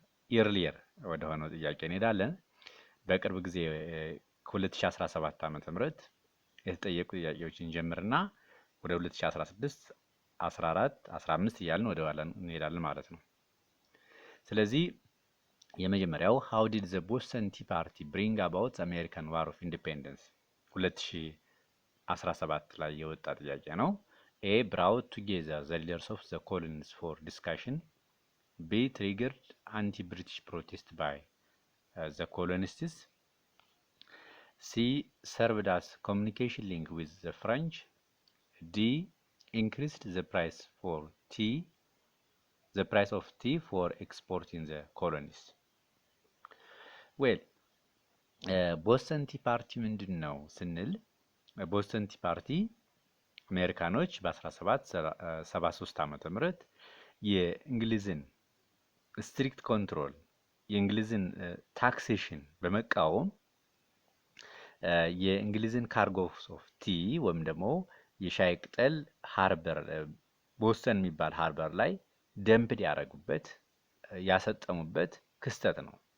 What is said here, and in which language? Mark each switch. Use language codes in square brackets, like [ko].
[am] ኢርሊየር ወደ ሆነው ጥያቄ እንሄዳለን። በቅርብ ጊዜ ከ2017 ዓመተ ምህረት የተጠየቁ ጥያቄዎችን ጀምርና ወደ 2016፣ 14፣ 15 እያልን ወደ ኋላ እንሄዳለን ማለት ነው። ስለዚህ የመጀመሪያው [en] how did the Boston Tea Party bring about the American War of Independence 2017 [am] ላይ የወጣ ጥያቄ ነው። [en] A brought together the leaders of the colonies for discussion. B triggered anti-British protest by the colonists. C served as communication link with the French. D increased the price of tea for export in the colonies. [am] Well, ቦስተን ቲ ፓርቲ ምንድን ነው ስንል ቦስተን ቲ ፓርቲ አሜሪካኖች በ1773 ዓመተ ምህረት የእንግሊዝን ስትሪክት ኮንትሮል የእንግሊዝን ታክሴሽን በመቃወም የእንግሊዝን ካርጎስ ኦፍ ቲ ወይም ደግሞ የሻይ ቅጠል ሃርበር ቦስተን የሚባል ሃርበር ላይ ደምፕድ ያደረጉበት ያሰጠሙበት ክስተት ነው